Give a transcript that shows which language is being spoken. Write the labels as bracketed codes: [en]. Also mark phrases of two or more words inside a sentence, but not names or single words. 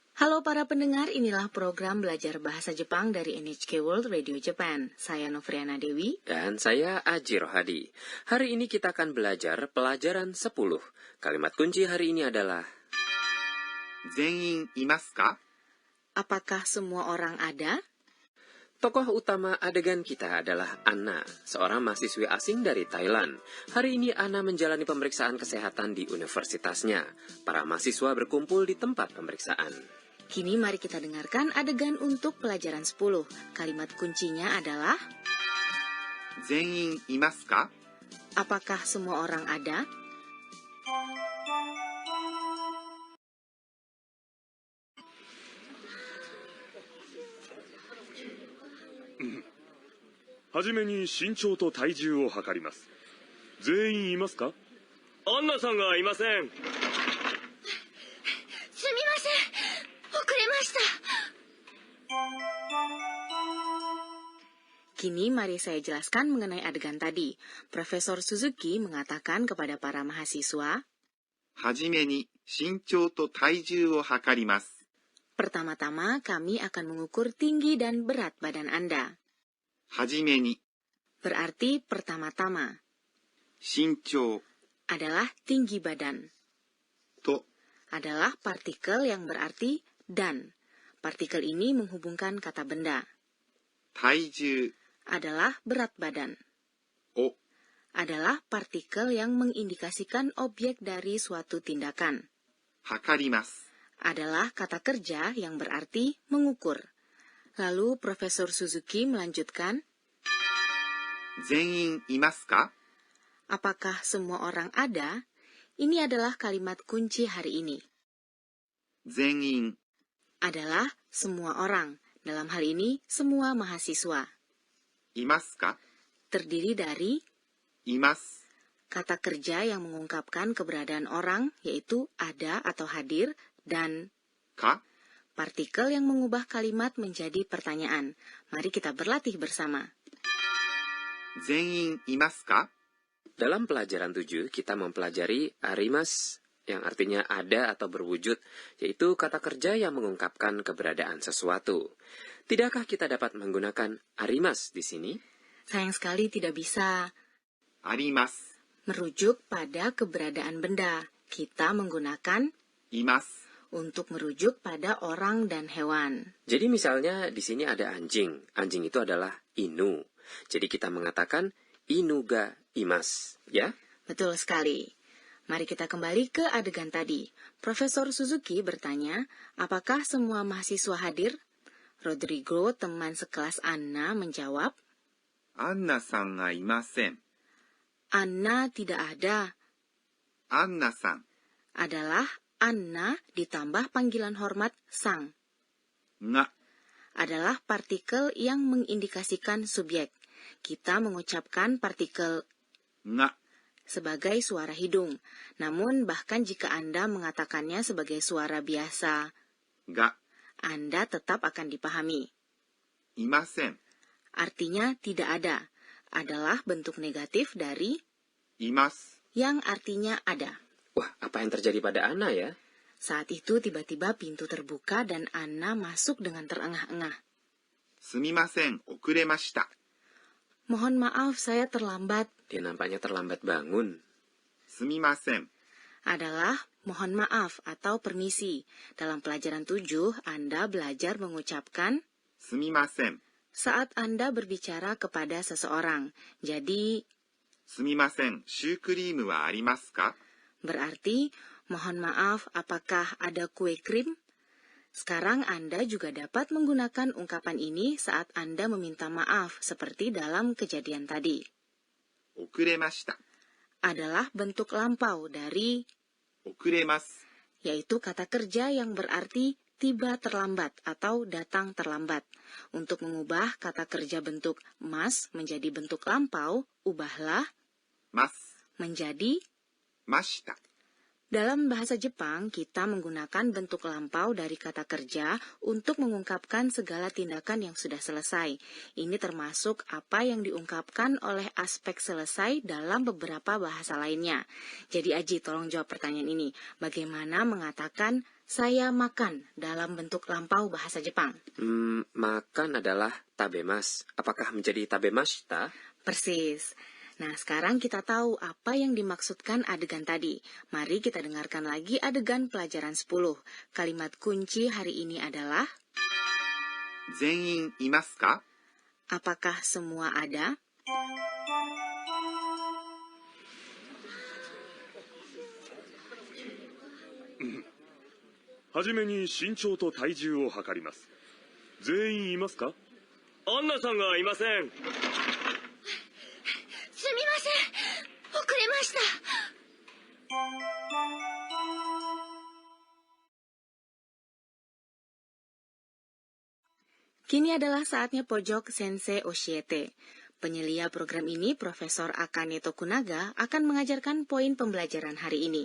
[id] Halo para pendengar, inilah program belajar bahasa Jepang dari NHK World Radio Japan. Saya Novriana Dewi. Dan saya Aji Rohadi. Hari ini kita akan belajar pelajaran 10. Kalimat kunci hari ini adalah [ja] 全員いますか? [id] Apakah semua orang ada? Tokoh utama adegan kita adalah Anna, seorang mahasiswi asing dari Thailand. Hari ini Anna menjalani pemeriksaan kesehatan di universitasnya. Para mahasiswa berkumpul di tempat pemeriksaan. Kini mari kita dengarkan adegan untuk pelajaran 10. Kalimat kuncinya adalah [ja] 全員いますか? [id] Apakah semua orang ada? [ja] はじめに身長と体重を測ります。全員いますか? アンナさんがいません。すみません。遅れました。 [id] Kini mari saya jelaskan mengenai adegan tadi. Profesor Suzuki mengatakan kepada para mahasiswa, [ja] はじめに身長と体重を測ります。 [id] pertama-tama kami akan mengukur tinggi dan berat badan Anda. [ja] はじめに [id] Berarti pertama-tama [ja] 身長 [id] adalah tinggi badan. [ja] と [id] Adalah partikel yang berarti dan. Partikel ini menghubungkan kata benda. [ja] 体重 [id] Adalah berat badan. [ja] を [id] Adalah partikel yang mengindikasikan objek dari suatu tindakan. [ja] 測ります。 [id] Adalah kata kerja yang berarti mengukur. Lalu Profesor Suzuki melanjutkan, [ja] 全員いますか? [id] apakah semua orang ada? Ini adalah kalimat kunci hari ini. [ja] 全員 [id] Adalah semua orang. Dalam hal ini, semua mahasiswa. [ja] いますか? [id] Terdiri dari [ja] います。 [id] kata kerja yang mengungkapkan keberadaan orang, yaitu ada atau hadir, dan [ja] か? [id] partikel yang mengubah kalimat menjadi pertanyaan. Mari kita berlatih bersama. [ja] 全員いますか? [id] Dalam pelajaran 7, kita mempelajari arimas, yang artinya ada atau berwujud, yaitu kata kerja yang mengungkapkan keberadaan sesuatu. Tidakkah kita dapat menggunakan arimas di sini? Sayang sekali tidak bisa [ja] あります。 [id] merujuk pada keberadaan benda. Kita menggunakan [ja] います。 [id] untuk merujuk pada orang dan hewan. Jadi misalnya di sini ada anjing. Anjing itu adalah inu. Jadi kita mengatakan [ja] 犬がいます, [id] ya? Betul sekali. Mari kita kembali ke adegan tadi. Profesor Suzuki bertanya, apakah semua mahasiswa hadir? Rodrigo, teman sekelas Anna, menjawab, [ja] アンナさんがいません。 [id] Anna tidak ada. [ja] アンナさん [id] Adalah Anna ditambah panggilan hormat sang. [ja] が [id] Adalah partikel yang mengindikasikan subjek. Kita mengucapkan partikel [ja] が [id] sebagai suara hidung. Namun bahkan jika Anda mengatakannya sebagai suara biasa, [ja] が [id] Anda tetap akan dipahami. [ja] いません。 [id] Artinya tidak ada. Adalah bentuk negatif dari [ja] います。 [id] yang artinya ada. Wah, apa yang terjadi pada Anna ya? Saat itu tiba-tiba pintu terbuka dan Anna masuk dengan terengah-engah. [ja] すみません、遅れました。 [id] Mohon maaf, saya terlambat. Dia nampaknya terlambat bangun. [ja] すみません。 [id] Adalah mohon maaf atau permisi. Dalam pelajaran 7, Anda belajar mengucapkan [ja] すみません。 [id] saat Anda berbicara kepada seseorang. Jadi, [ja] すみません、シュークリームはありますか? [id] berarti, mohon maaf, apakah ada kue krim? Sekarang Anda juga dapat menggunakan ungkapan ini saat Anda meminta maaf, seperti dalam kejadian tadi. [ja] 遅れました。 [id] Adalah bentuk lampau dari [ja] 遅れます。 [id] yaitu kata kerja yang berarti tiba terlambat atau datang terlambat. Untuk mengubah kata kerja bentuk mas menjadi bentuk lampau, ubahlah [ja] ます。 [id] menjadi [ja] ました。 [id] Dalam bahasa Jepang, kita menggunakan bentuk lampau dari kata kerja untuk mengungkapkan segala tindakan yang sudah selesai. Ini termasuk apa yang diungkapkan oleh aspek selesai dalam beberapa bahasa lainnya. Jadi Aji, tolong jawab pertanyaan ini. Bagaimana mengatakan saya makan dalam bentuk lampau bahasa Jepang. Makan adalah tabemas. Apakah menjadi tabemashita? Persis. Nah, sekarang kita tahu apa yang dimaksudkan adegan tadi. Mari kita dengarkan lagi adegan pelajaran 10. Kalimat kunci hari ini adalah [ja] 全員いますか？ apakah semua ada? はじめに身長と体重を測ります。全員いますか？アンナさんがいません。すみません。遅れました。 [id] Kini adalah saatnya pojok Sensei Oshiete. Penyelia program ini, Profesor Akane Tokunaga, akan mengajarkan poin pembelajaran hari ini.